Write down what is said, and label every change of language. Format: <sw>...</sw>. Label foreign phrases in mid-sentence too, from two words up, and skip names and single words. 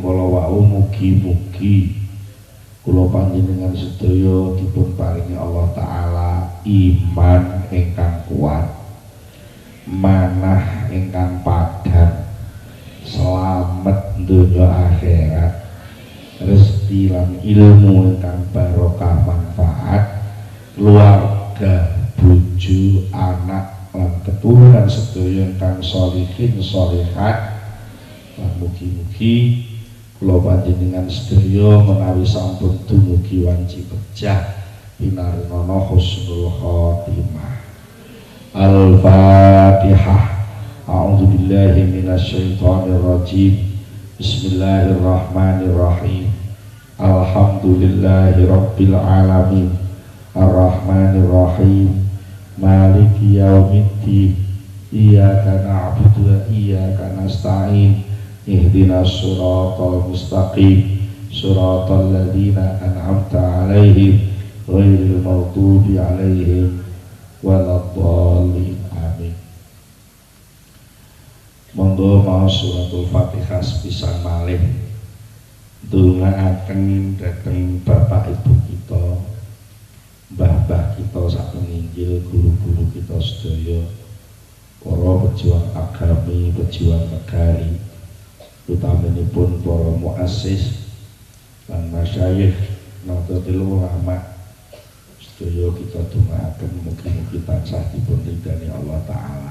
<jv>kala wau, mugi-mugi kula panjenengan sedaya dipun paringi Allah taala iman ingkang kuat, manah ingkang padhang, slamet donya akhirat, rezeki lan ilmu ingkang barokah manfaat, keluarga, bojo, anak lan keturunan sedaya ingkang</jv> <ar>الصالحين الصالحات.</ar> <jv>Lan mugi-mugi kula panjenengan sedaya menawi sampun dumugi wanci pejah pinarinana</jv> <ar>حسن الخاتمة. Al-Fatihah. أعوذ بالله من الشيطان الرجيم. بسم الله الرحمن الرحيم. الحمد لله رب العالمين. الرحمن الرحيم. مالك يوم الدين. إياك نعبد وإياك نستعين. اهدنا الصراط المستقيم. صراط الذين أنعمت عليهم غير المغضوب عليهم ولا الضالين. Amin.</ar> <jv>Monggo maos suratul Fatihah sepisan malih ndongaaken dhateng bapak ibu kita, mbah-mbah kita sapenginggil, guru-guru kita sedaya, para pejuang agami, pejuang negari, utaminipun para muassis lan masyayikh Nahdlatul Ulama sedaya kita dongaaken mugi-mugi tansah dipun ridani Allah taala.</jv>